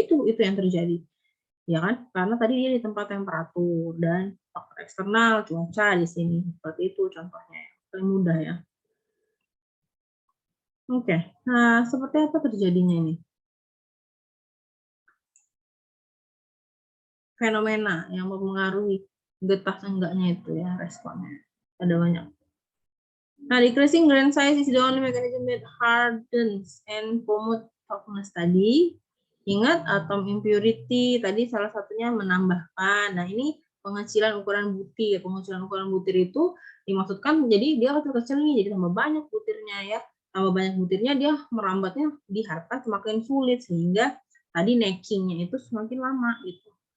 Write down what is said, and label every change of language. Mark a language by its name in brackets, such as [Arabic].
[Indonesian] Itu yang terjadi ya kan, karena tadi dia di tempat temperatur dan faktor eksternal cuaca di sini, seperti itu contohnya ya. Paling mudah ya. Oke, nah seperti apa terjadinya ini? Fenomena yang mempengaruhi getas enggaknya itu ya responnya. Ada banyak. [English] Nah, decreasing grain size is the only mechanism that hardens and promote toughness tadi. [Indonesian] Ingat atom impurity tadi salah satunya menambahkan. Nah, ini pengecilan ukuran butir. Pengecilan ukuran butir itu dimaksudkan jadi dia kecil-kecil nih, jadi tambah banyak butirnya ya. Tambah banyak butirnya dia merambatnya diharapkan semakin sulit sehingga tadi necking-nya itu semakin lama gitu.